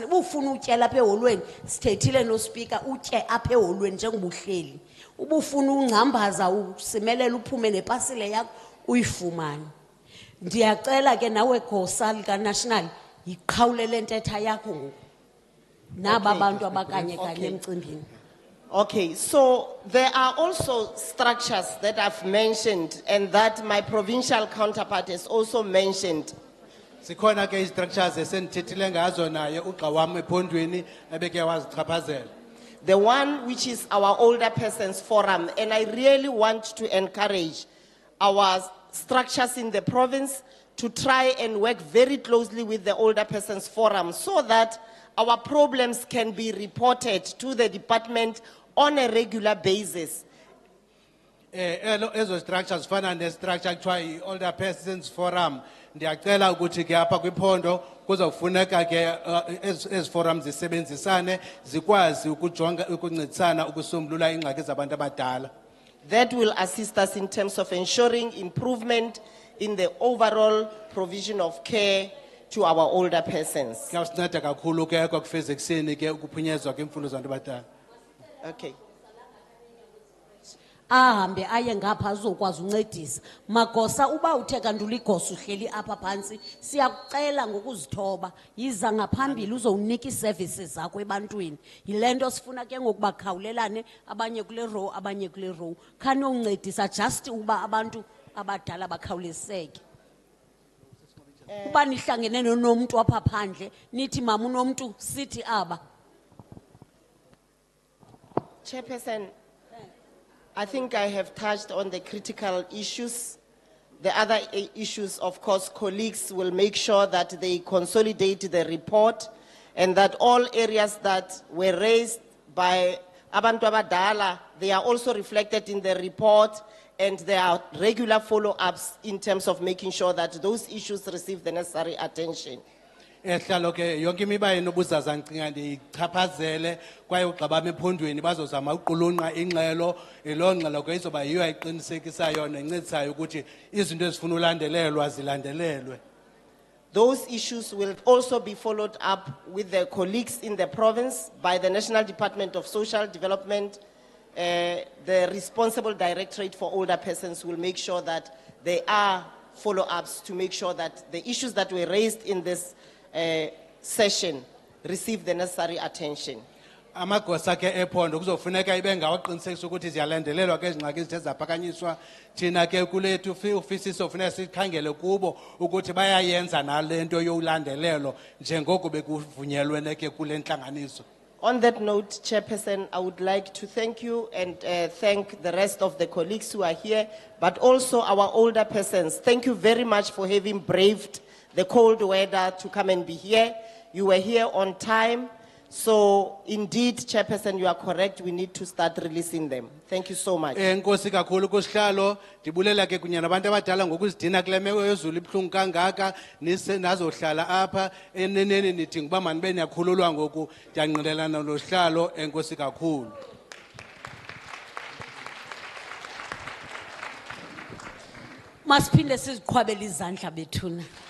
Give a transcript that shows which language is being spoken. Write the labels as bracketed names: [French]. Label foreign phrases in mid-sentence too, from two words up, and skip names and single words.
[Xhosa] Ubufuna utyela apha eholweni sithethile nospika utye apha eholweni njengoba uhleli. Ubufuna ungcambaza usimelela uphume nepasile yakho uyifumane. Ndiyacela ke nawe gosa lika national iqhawulele ntetha yakho ngoku. Naba bantu abakanye kanye emcimbini. [English] Okay, so there are also structures that I've mentioned and that my provincial counterpart has also mentioned. [Xhosa] Sikhona ke structures esendithethile ngazo naye ugqa wami ephondweni ebeke wazichaphazela. [English] The one which is our older persons forum, and I really want to encourage our structures in the province to try and work very closely with the older persons forum so that our problems can be reported to the department on a regular basis. [Xhosa] Ezo structures fana ne structure kuthiwa [English] older persons forum [Xhosa] ndiyacela ukuthi ke apha kwiphondo kuzawufuneka ke ezi forums zisebenzisane zikwazi ukujonga ukuncedisana ukusombulula ingxaki zabantu abadala. [English] That will assist us in terms of ensuring improvement in the overall provision of care to our older persons. [Xhosa] Kuyasinceda kakhulu ke ekufezekiseni ke ukuphunyezwa kwemfundo zabantu abadala. [English] Okay. [Xhosa] Ahambe aye ngapha azokwazi uncedisa. Magosa uba uthe kandula igosa uhleli apha phansi siyakucela ngokuzithoba yiza ngaphambili uzowunika iservices zakho ebantwini. Yilento sifuna ke ngokubakhawulelane abanye kule row abanye kule row. Khani uncedisa just uba abantu abadala bakhawuleseke. Uba nihlangene nomuntu apha phandle nithi mama unomuntu sithi aba. [English] Chairperson, I think I have touched on the critical issues. The other issues, of course, colleagues will make sure that they consolidate the report and that all areas that were raised by [Xhosa] Abantu Abadala, [English] they are also reflected in the report and there are regular follow-ups in terms of making sure that those issues receive the necessary attention. [Xhosa] Ehlalo ke yonke imiba enobuzaza ncinga ndichaphazele kwaye ugqabama ephondweni bazozama uqulunqa ingxelo lo ngxelo ke izoba yiyo ayiqinisekisayo nencedisayo ukuthi izinto ezifuna ulandelelwa zilandelelwe. [English] Those issues will also be followed up with the colleagues in the province by the National Department of Social Development. The responsible directorate for older persons will make sure that there are follow-ups to make sure that the issues that were raised in this session receive the necessary attention. [Xhosa] Amagosa ke ephondo kuzofuneka ibe ngawaqinisekisa ukuthi ziyalandelelwa ke izingxaki ezithe zaphakanyiswa thina ke kulethu ofisi sofuneka sikhangele kubo ukuthi bayayenza nalento yokulandelelo njengoko bekuvunyelwene ke kule ntlanganiso. [English] On that note, Chairperson, I would like to thank you and thank the rest of the colleagues who are here, but also our older persons. Thank you very much for having braved the cold weather to come and be here. You were here on time. So indeed, Chairperson, you are correct. We need to start releasing them. Thank you so much. [Xhosa] Enkosi kakhulu kusihlalo ndibulela ke kunye nabantu abadala ngokuzidina kule meko yezulu ibuhlungu kangaka nazohlala apha eneneni nithi ngoba manibe niyakhululwa ngoku ndiyanqinelana nosihlalo enkosi kakhulu. Masiphinde siziqhwabele izandla bethuna.